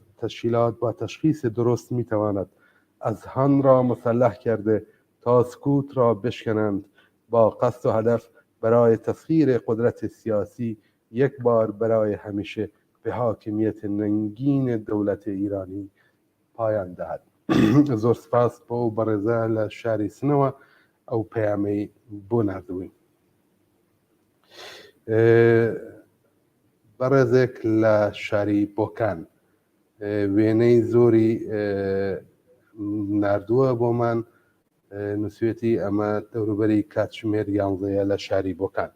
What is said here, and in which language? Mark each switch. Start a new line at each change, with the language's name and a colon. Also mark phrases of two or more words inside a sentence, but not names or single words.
Persian: تشکیلات با تشخیص درست می تواند اذهان را مسلح کرده تا سکوت را بشکنند، با قصد و هدف برای تسخیر قدرت سیاسی یک بار برای همیشه به حاکمیت ننگین دولت ایرانی پایان دهد.
Central Kurdish: زۆر سپاس بۆ بەڕێزە لە شاری سنەوە ئەو پەیامەی بۆ نردبووین. بەڕێزێک لە شاری بۆکان وێنەی زۆری نردووە بۆمان، نووسێتی ئەمە دەوروبەری کاتژمێر 11 لە شاری بۆکان.